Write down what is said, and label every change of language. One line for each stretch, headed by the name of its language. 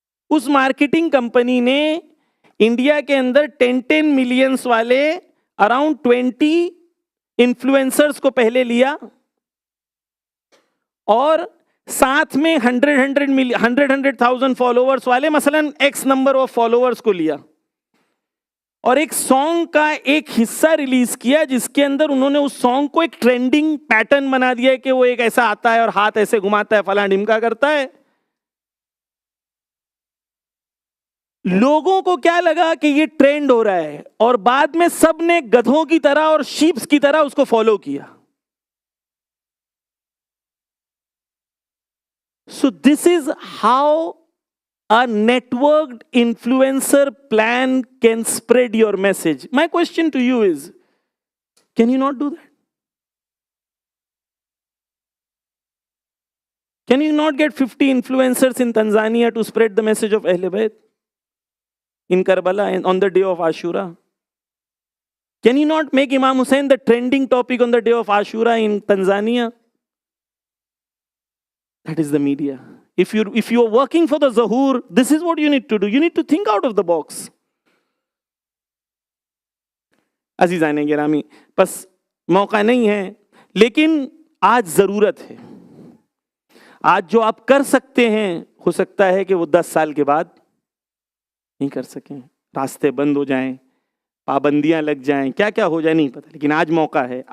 Urdu: اس marketing company نے India کے اندر 10 millions والے اراؤنڈ 20 انفلوئنسرز کو پہلے لیا اور ساتھ میں 100,000 فالوورز والے مثلا ایکس نمبر آف فالوورز کو لیا اور ایک سانگ کا ایک حصہ ریلیز کیا جس کے اندر انہوں نے اس سانگ کو ایک ٹرینڈنگ پیٹرن بنا دیا کہ وہ ایک ایسا آتا ہے اور ہاتھ ایسے گھماتا ہے، فلاں ڈھمکا کرتا ہے. لوگوں کو کیا لگا کہ یہ ٹرینڈ ہو رہا ہے اور بعد میں سب نے گدھوں کی طرح اور شیپس کی طرح اس کو فالو کیا.
English: So this is how a networked influencer plan can spread your message. My question to you is, can you not do that? Can you not get 50 influencers in Tanzania to spread the message of Ahl Bayt in Karbala and on the day of Ashura? Can you not make Imam Hussain the trending topic on the day of Ashura in Tanzania? That is the media. If you are working for the Zuhur, this is what you need to do. You need to think out of the box.
Urdu: عزیزان گرامی، بس موقع نہیں ہے لیکن آج ضرورت ہے. آج جو آپ کر سکتے ہیں ہو سکتا ہے کہ وہ 10 سال کے بعد نہیں کر سکیں، راستے بند ہو جائیں، پابندیاں لگ جائیں، کیا کیا ہو جائے نہیں پتہ، لیکن آج موقع ہے.